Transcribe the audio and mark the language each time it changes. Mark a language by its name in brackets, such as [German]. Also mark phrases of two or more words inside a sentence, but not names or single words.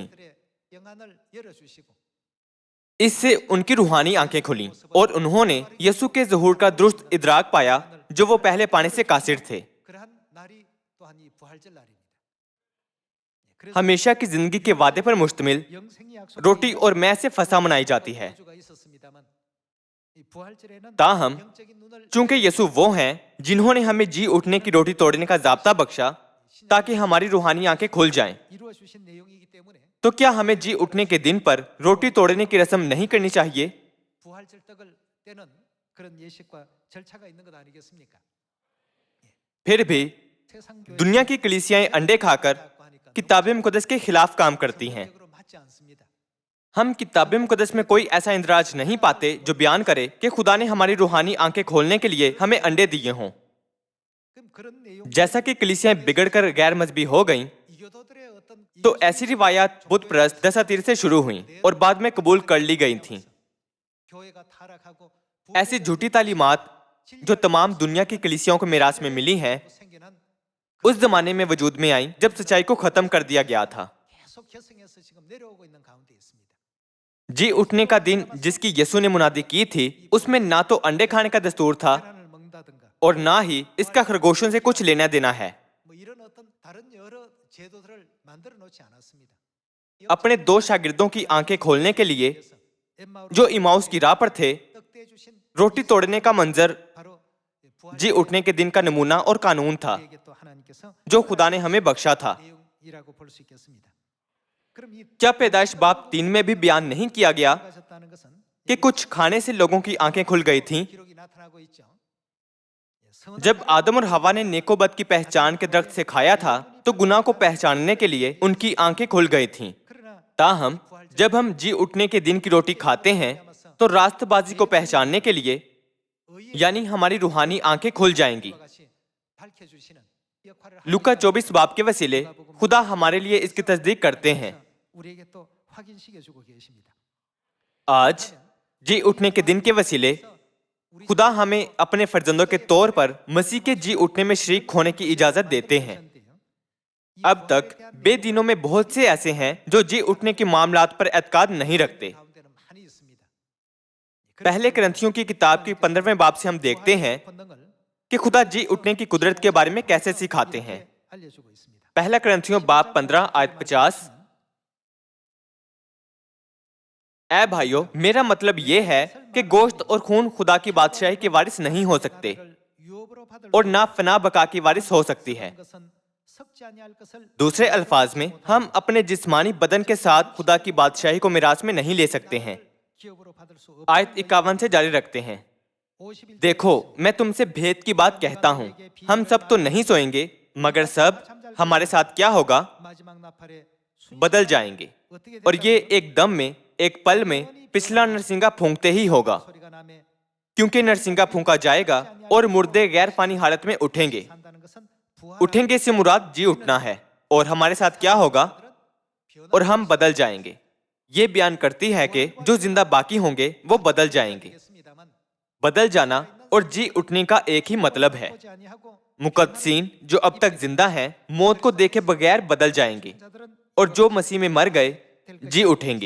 [Korean] 영안을 열어주시고 [Urdu] اس سے ان کی روحانی آنکھیں کھلیں اور انہوں نے یسوع کے ظہور کا درست ادراک پایا جو وہ پہلے پانے سے قاصر تھے. [Korean] 그러한 날이 또한 이 부활절 날입니다. [Urdu] ہمیشہ کی زندگی کے وعدے پر مشتمل [Korean] 영생이 약속된 [Urdu] روٹی اور میں سے فسح منائی جاتی ہے. [Korean] 구주가 있었습니다만 이 부활절에는 [Urdu] تاہم [Korean] 영적인 눈을 [Urdu] چونکہ یسوع وہ ہیں جنہوں نے ہمیں جی اٹھنے کی روٹی توڑنے کا ضابطہ بخشا تاکہ ہماری روحانی آنکھیں کھل جائیں، [Korean] 이루어 주신 내용이기 때문에 [Urdu] تو کیا ہمیں جی اٹھنے کے دن پر روٹی توڑنے کی رسم نہیں کرنی چاہیے؟ [Korean] 부활절 떡을 떼는 그런 예식과 절차가 있는 것 아니겠습니까? [Urdu] پھر بھی [Korean] 세상 교회 [Urdu] دنیا کی کلیسیائیں انڈے کھا کر کتاب مقدس کے خلاف کام کرتی ہیں. [Korean] 적으로 맞지 않습니다. [Urdu] ہم کتاب مقدس میں کوئی ایسا اندراج نہیں پاتے جو بیان کرے کہ خدا نے ہماری روحانی آنکھیں کھولنے کے لیے ہمیں انڈے دیے ہوں. [Korean] 그럼 그런 내용 [Urdu] جیسا کہ کلیسیائیں بگڑ کر غیر مذہبی ہو گئیں [Korean] 이교도들의 어떤 [Urdu] تو ایسی روایات بت پرست دساتیر سے شروع ہوئیں اور بعد میں قبول کر لی گئی تھیں. [Korean] 교회가 타락하고 [Urdu] ایسی جھوٹی تعلیمات جو تمام دنیا کی کلیسیاؤں کو میراث میں ملی ہیں [Korean] 생겨난 [Urdu] اس زمانے میں وجود میں آئیں جب سچائی کو ختم کر دیا گیا تھا. [Korean] 계속 계승해서 지금 내려오고 있는 가운데 있습니다. [Urdu] جی اٹھنے کا دن جس کی یسوع نے منادی کی تھی اس میں نہ تو انڈے کھانے کا دستور تھا [Korean] 계란을 먹는다든가 [Urdu] اور نہ ہی اس کا خرگوشوں سے کچھ لینا دینا ہے. [Korean] 뭐 이런 어떤 다른 여러 제도들을 만들어 놓지 않았습니다. [Urdu] اپنے دو شاگردوں کی آنکھیں کھولنے کے لیے جو ایماؤس کی راہ پر تھے [Korean] 떡 떼주신 [Urdu] روٹی توڑنے کا منظر [Korean] 바로 [Urdu] جی اٹھنے کے دن کا نمونہ اور قانون تھا [Korean] 부활절에게 또 하나님께서 [Urdu] جو خدا نے ہمیں بخشا تھا. [Korean] 내용이라고 볼 수 있겠습니다. 그럼 이 [Urdu] کیا پیدائش باب 3 میں بھی بیان نہیں کیا گیا [Korean] 가졌다는 것은 [Urdu] کہ کچھ کھانے سے لوگوں کی آنکھیں کھل گئی تھیں؟ [Korean] 기록이 나타나고 있죠. [Urdu] جب آدم اور ہوا نے نیک و بد کی پہچان کے درخت سے کھایا تھا تو گناہ کو پہچاننے کے لیے ان کی آنکھیں کھل گئی تھیں. [Korean] 그러나 [Urdu] تاہم جب ہم جی اٹھنے کے دن کی روٹی کھاتے ہیں تو راست بازی کو پہچاننے کے لیے یعنی ہماری روحانی آنکھیں کھل جائیں گی. [Korean] 같이 밝혀주시는 역할을 [Urdu] لوکا 24 باب کے وسیلے خدا ہمارے لیے اس کی تصدیق کرتے ہیں. [Korean] 우리에게 또 확인시켜주고 계십니다. [Urdu] آج جی اٹھنے کے دن کے وسیلے خدا ہمیں اپنے فرزندوں کے طور پر مسیح کے جی اٹھنے میں شریک ہونے کی اجازت دیتے ہیں. اب تک بے دینوں میں بہت سے ایسے ہیں جو جی اٹھنے کے معاملات پر اعتقاد نہیں رکھتے. [Korean] 가운데는 많이 있습니다. [Urdu] پہلے کرنتھیوں کی کتاب کی 15ویں باب سے ہم دیکھتے ہیں [Korean] 본능을 [Urdu] کہ خدا جی اٹھنے کی قدرت کے بارے میں کیسے سکھاتے ہیں. [Korean] 알려주고 있습니다. [Urdu] پہلا کرنتھیوں باب 15 آیت 50. اے بھائیو میرا مطلب یہ ہے کہ گوشت اور خون خدا کی بادشاہی کے وارث نہیں ہو سکتے [Korean] 유업으로 받을 [Urdu] اور نہ فنا بقا کی وارث ہو سکتی ہے. [Korean] 것은 썩지 아니할 것을 [Urdu] دوسرے الفاظ میں ہم اپنے جسمانی بدن کے ساتھ خدا کی بادشاہی کو میراث میں نہیں لے سکتے ہیں. [Korean] 기업으로 받을 수 없. [Urdu] آیت 51 سے جاری رکھتے ہیں. 51 دیکھو، میں تم سے بھید کی بات کہتا ہوں، ہم سب تو نہیں سوئیں گے، مگر سب ہمارے ساتھ کیا ہوگا, [Korean] 마지막 나팔에 [Urdu] بدل جائیں گے, [Korean] 어떻게 [Urdu] اور یہ [Korean] 된다는 [Urdu] ایک دم میں، ایک پل میں پچھلا نرسنگا پھونکتے ہی ہوگا, [Korean] 소리가 나매 [Urdu] کیونکہ نرسنگا پھونکا جائے گا اور مردے غیر فانی حالت میں اٹھیں گے. [Korean] 산다는 것은 부활 [Urdu] اٹھیں گے سے مراد جی اٹھنا ہے، اور ہمارے ساتھ کیا ہوگا، اور ہم بدل جائیں گے. یہ بیان کرتی ہے کہ جو زندہ باقی ہوں گے وہ بدل جائیں گے. بدل جانا اور جی اٹھنے کا ایک ہی مطلب ہے. مقدسین جو اب تک زندہ ہیں، موت کو دیکھے بغیر بدل جائیں گے، اور جو مسیح میں مر گئے جی اٹھیں گے.